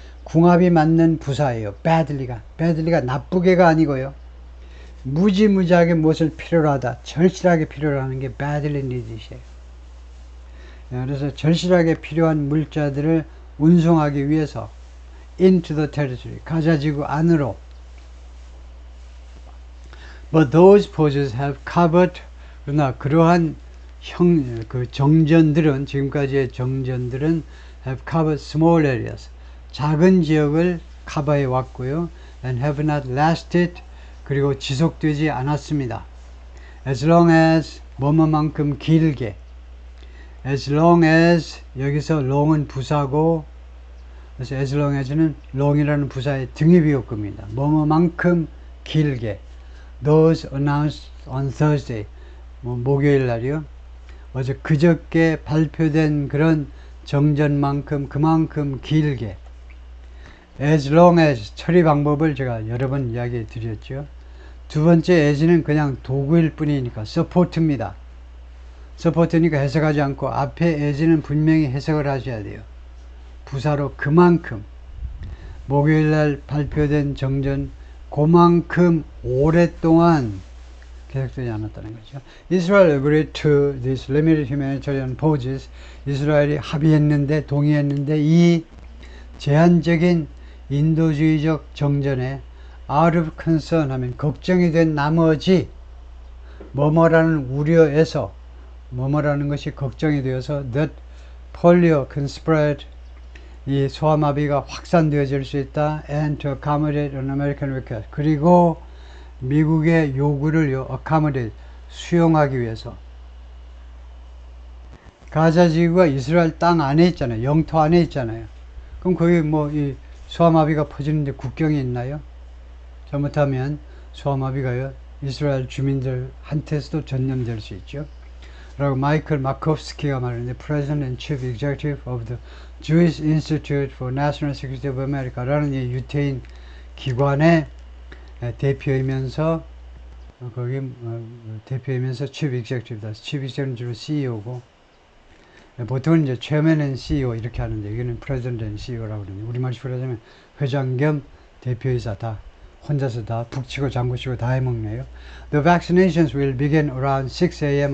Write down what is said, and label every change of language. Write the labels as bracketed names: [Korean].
[Korean] 궁합이 맞는 부사예요. badly가 나쁘게가 아니고요, 무지무지하게 무엇을 필요로 하다, 절실하게 필요로 하는 게 badly needed이에요. 그래서 절실하게 필요한 물자들을 운송하기 위해서 [English] into the territory, [Korean] 가자지구 안으로. [English] But those forces have covered, [Korean] 그러나 그러한 정전들은, 지금까지의 정전들은 [English] have covered small areas, [Korean] 작은 지역을 커버해 왔고요, [English] and have not lasted, [Korean] 그리고 지속되지 않았습니다. as long as 뭐뭐만큼 길게, as long as, 여기서 long은 부사고, 그래서 as long as는 long이라는 부사의 등위비호급입니다. 뭐뭐만큼 길게. [English] those announced on Thursday, [Korean] 목요일 날이요. 어제 그저께 발표된 그런 정전만큼, 그만큼 길게. as long as 처리 방법을 제가 여러 번 이야기해 드렸죠. 두 번째 as는 그냥 도구일 뿐이니까 support입니다. support니까 해석하지 않고 앞에 as는 분명히 해석을 하셔야 돼요. 부사로 그만큼, 목요일날 발표된 정전 그만큼 오랫동안 계속되지 않았다는 거죠. [English] Israel agreed to these limited humanitarian pauses. [Korean] 이스라엘이 합의했는데, 동의했는데 이 제한적인 인도주의적 정전에 [English] out of concern [Korean] 하면 걱정이 된 나머지, 뭐뭐라는 우려에서, 뭐뭐라는 것이 걱정이 되어서 [English] that polio can spread, [Korean] 이 소아마비가 확산되어질 수 있다, [English] and to accommodate an American request, [Korean] 그리고 미국의 요구를 accommodate, 수용하기 위해서. 가자지구가 이스라엘 땅 안에 있잖아요. 영토 안에 있잖아요. 그럼 거기 뭐 이 소아마비가 퍼지는데 국경이 있나요? 잘못하면 소아마비가요, 이스라엘 주민들한테서도 전염될 수 있죠. 라고 마이클 마코프스키가 말하는데, President and Chief Executive of the Jewish Institute for National Security of America 라는 이 유태인 기관의 대표이면서, 거기 대표이면서 Chief Executive다. Chief Executive는 주로 CEO고, 보통은 이제 Chairman and CEO 이렇게 하는데, 여기는 President and CEO라고 그러는데, 우리말식으로 하자면 회장 겸 대표이사, 다 혼자서 다 북치고 장구치고 다 해먹네요. [English] The vaccinations will begin around 6 a.m.